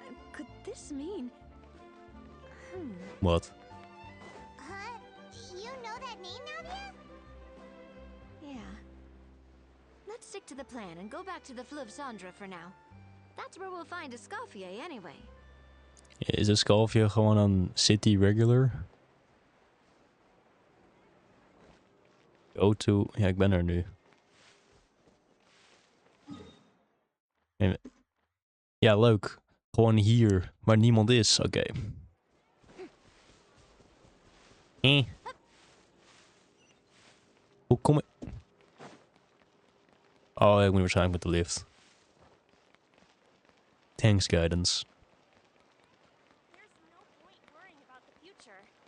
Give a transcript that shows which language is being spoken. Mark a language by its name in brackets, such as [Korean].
[English] Could this mean... [Dutch] Wat? [English] Huh? You know that name, Navia? Yeah. Let's stick to the plan and go back to the Fleuve Cendre for now. That's where we'll find Escoffier anyway. [Dutch] Is Escoffier gewoon een city regular? [English] Go to... [Dutch] Ja, ik ben er nu. Ja, leuk. Gewoon hier, waar niemand is. Oké. Hoe kom ik... Oh, ik moet waarschijnlijk met de lift. [English] Thanks, guidance. There's no point worrying about the future.